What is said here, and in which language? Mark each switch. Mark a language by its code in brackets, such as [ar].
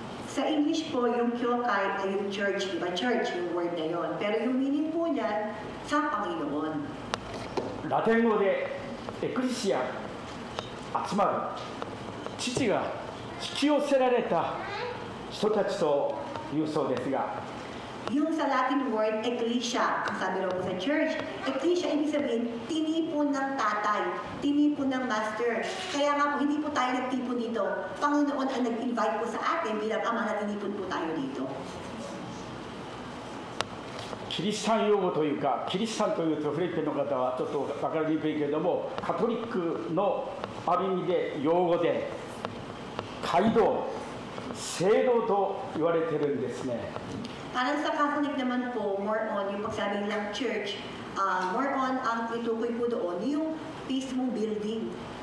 [tl] Sa English po, yung kyokay ay yung church, di ba? Church yung word na yon. Pero yung meaning po niyan, sa Panginoon. [ja] ラテン語でエクレシア、集まる、父が引き寄せられた人たちというそうですが、 [tl] Yung sa Latin word, ecclesia, ang sabi raw po sa church, ecclesia ibig sabihin, tinipon ng tatay, tinipon ng master. Kaya nga po, hindi po tayo nagtipon dito. Panginoon ang nag-invite po sa atin bilang ama na tinipon po tayo dito. [ja] キリシタン用語というか、キリシタンというとフィリピンの方はちょっと分かりにくいけれども、カトリックのある意味で用語で街道、聖堂と言われてるんですね。 [tl] Para sa Catholic naman po, [en] more on [tl] yung pagsabi nilang church, more on ang itukoy po doon yung mismong building.